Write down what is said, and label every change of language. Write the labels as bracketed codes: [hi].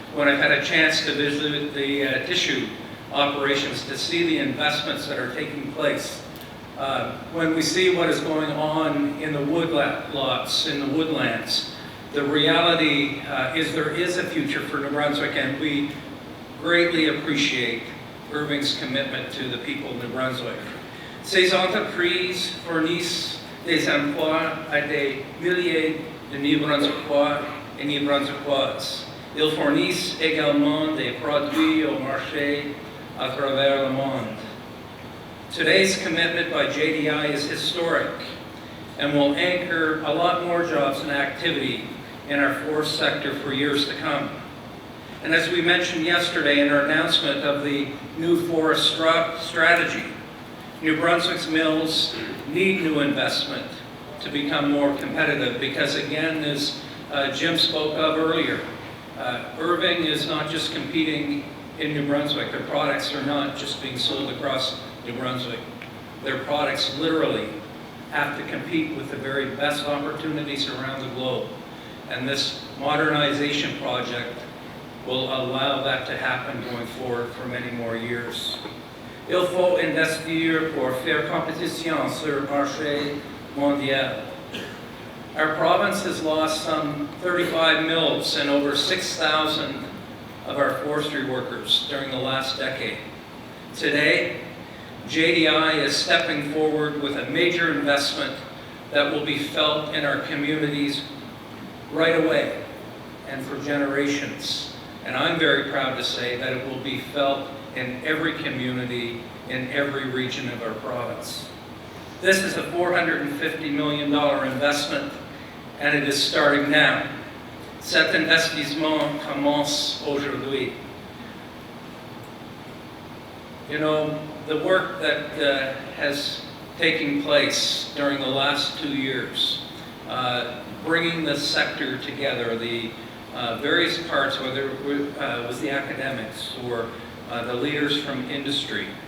[en] When I've had a chance to visit the tissue operations to see the investments that are taking place, when we see what is going on in the woodlots, in the woodlands, the reality is there is a future for New Brunswick, and we greatly appreciate Irving's commitment to the people of New Brunswick. [fr] Ces entreprises fournissent des emplois à des milliers de New-Brunswickois et New-Brunswickoises. Ils fournissent également des produits au marché à travers le monde. [en] Today's commitment by JDI is historic and will anchor a lot more jobs and activity in our forest sector for years to come. And as we mentioned yesterday in our announcement of the new forest strategy, New Brunswick's mills need new investment to become more competitive because, again, as Jim spoke of earlier, Irving is not just competing in New Brunswick. Their products are not just being sold across New Brunswick. Their products literally have to compete with the very best opportunities around the globe. And this modernization project will allow that to happen going forward for many more years. [fr] Il faut investir pour faire compétition sur le marché mondial. [en] Our province has lost some 35 mills and over 6,000 of our forestry workers during the last decade. Today, JDI is stepping forward with a major investment that will be felt in our communities right away and for generations. And I'm very proud to say that it will be felt in every community, in every region of our province. This is a $450 million investment, and it is starting now. [fr] Cet investissement commence aujourd'hui. [en] You know, the work that has taken place during the last 2 years, bringing the sector together, the various parts, whether it was the academics or the leaders from industry,